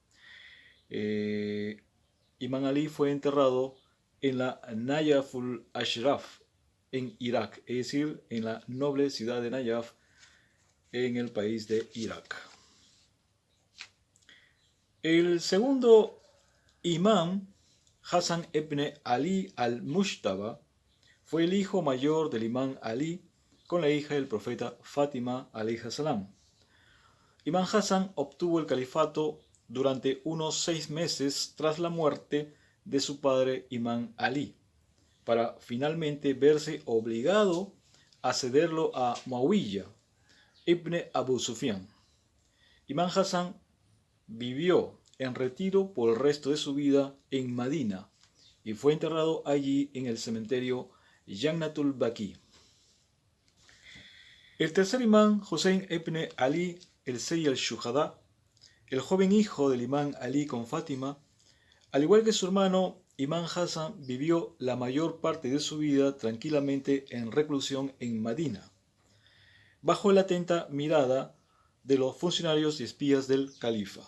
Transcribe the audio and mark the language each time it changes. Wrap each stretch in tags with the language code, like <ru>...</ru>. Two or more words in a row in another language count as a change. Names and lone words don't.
<es>Imam Ali fue enterrado en la Najaful Ashraf, en Irak, es decir, en la noble ciudad de Najaf, en el país de Irak. El segundo imán, Hassan ibn Ali al-Mushtaba, fue el hijo mayor del imán Ali con la hija del profeta Fátima</es> <ar>عليه السلام.</ar> <es>Imán Hassan obtuvo el califato durante unos 6 meses tras la muerte de su padre Imán Ali, para finalmente verse obligado a cederlo a Muawiyah ibn Abu Sufyan. Imán Hassan vivió en retiro por el resto de su vida en Madina y fue enterrado allí en el cementerio Jannatul Baqi. El tercer imán, Hussein ibn Ali el Sayyid al-Shuhada, el joven hijo del imán Ali con Fátima, al igual que su hermano, Imán Hassan vivió la mayor parte de su vida tranquilamente en reclusión en Madina, bajo la atenta mirada de los funcionarios y espías del califa.</es>